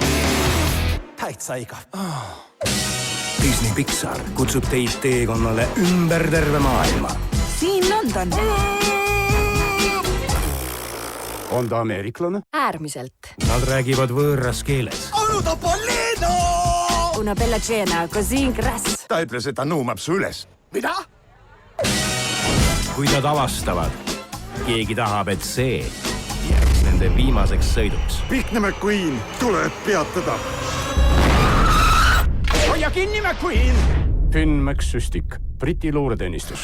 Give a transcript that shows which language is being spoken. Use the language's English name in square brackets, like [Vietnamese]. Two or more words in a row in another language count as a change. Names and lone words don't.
[Estonian] Täitsa igav. Disney Pixar kutsub teid teekonnale ümber terve maailma. Siin London. On ta ameeriklane? Äärmiselt. Nad räägivad võõras keeles. Onu Topolino! [Italian] Una bella cena, così in grass. [Estonian] Ta ütles, et ta nuumab su üles. Mida? Kui nad avastavad, keegi tahab, et see jääks nende viimaseks sõiduks. Pikne McQueen tuleb peatada. Hoia kinni, McQueen! Finn McSüstik, Briti luureteenistus.